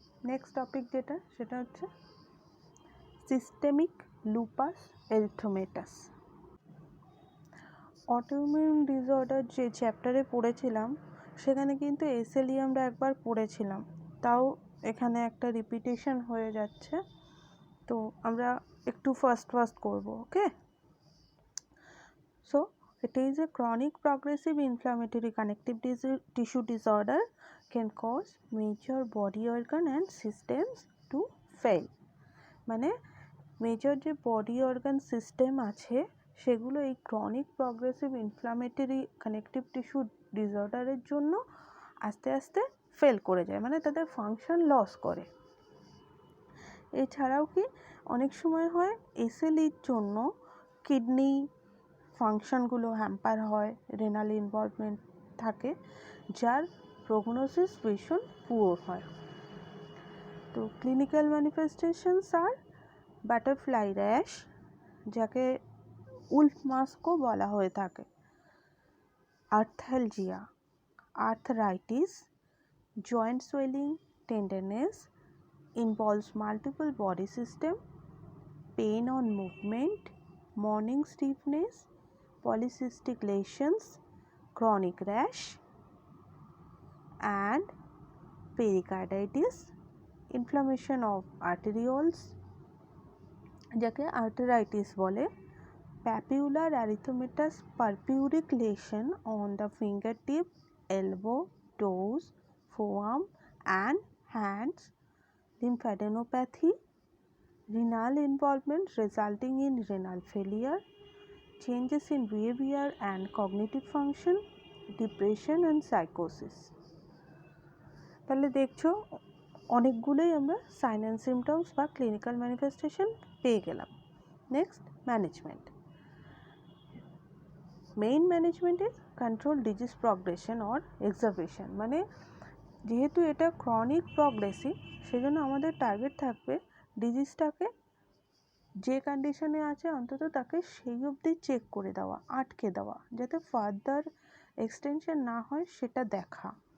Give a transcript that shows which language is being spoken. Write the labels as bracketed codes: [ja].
[bn] Next topic যেটা, সেটা হচ্ছে সিস্টেমিক লুপাস এরিথ্রোমেটাস। অটোইমিউন ডিসঅর্ডার যে চ্যাপ্টারে পড়েছিলাম সেখানে কিন্তু এসএলই আমরা একবার পড়েছিলাম, তাও এখানে একটা রিপিটেশন হয়ে যাচ্ছে, তো আমরা একটু ফাস্ট করব। [en] Okay, so it is a chronic progressive inflammatory connective tissue disorder can cause major body organ and systems to fail। [bn] মানে মেজর যে বডি অর্গান সিস্টেম আছে সেগুলো এই chronic progressive inflammatory connective tissue ডিসঅর্ডারের জন্য আস্তে আস্তে ফেল করে যায়, মানে তাদের ফাংশন লস করে। এছাড়াও কি অনেক সময় হয় এসএলইর জন্য কিডনি ফাংশনগুলো হ্যাম্পার হয়, রেনাল ইনভলভমেন্ট থাকে, যার প্রগনোসিস ভীষণ পুয়ার হয়। [en] তো clinical manifestations are butterfly rash, [bn] যাকে উলফ মাস্কও বলা হয়ে থাকে, [en] arthralgia, arthritis, joint swelling, tenderness, involves multiple body system, pain on movement, morning stiffness, polycystic lesions, chronic rash, and pericarditis, inflammation of arterioles, [bn] যাকে আর্টারাইটিস বলে, [en] papular erythematous purpuric lesion on the fingertip, elbow, toes, forearm and hands, lymphadenopathy, renal involvement resulting in renal failure, changes in behavior and cognitive function, depression and psychosis। [bn] তাহলে দেখছো অনেকগুলোই আমরা sign and symptoms বা clinical manifestation পেয়ে গেলাম। Next management. [en] Main management is control disease progression or exacerbation. [bn] মানে যেহেতু এটা ক্রনিক প্রগ্রেসিভ, সেজন্য আমাদের টার্গেট থাকবে ডিজিজটাকে যে কন্ডিশনে আছে অন্তত তাকে সেই অবধি চেক করে দেওয়া, আটকে দেওয়া, যাতে ফার্দার এক্সটেনশন না হয় সেটা দেখা।